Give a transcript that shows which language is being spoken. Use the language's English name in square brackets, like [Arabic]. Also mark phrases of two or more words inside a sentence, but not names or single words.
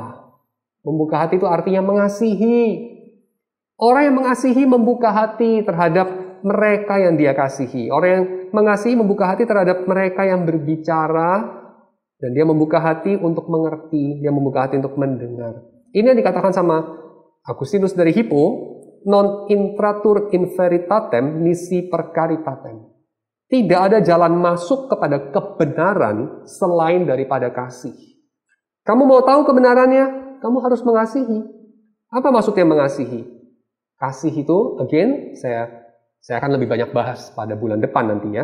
[Indonesian] Membuka hati itu artinya mengasihi. Orang yang mengasihi membuka hati terhadap mereka yang dia kasihi. Orang yang mengasihi membuka hati terhadap mereka yang berbicara. Dan dia membuka hati untuk mengerti, dia membuka hati untuk mendengar. Ini yang dikatakan sama Agustinus dari Hippo, [Latin] non intratur in veritatem nisi percaritatem. [Indonesian] Tidak ada jalan masuk kepada kebenaran selain daripada kasih. Kamu mau tahu kebenarannya? Kamu harus mengasihi. Apa maksudnya mengasihi? Kasih itu, again, saya akan lebih banyak bahas pada bulan depan nantinya.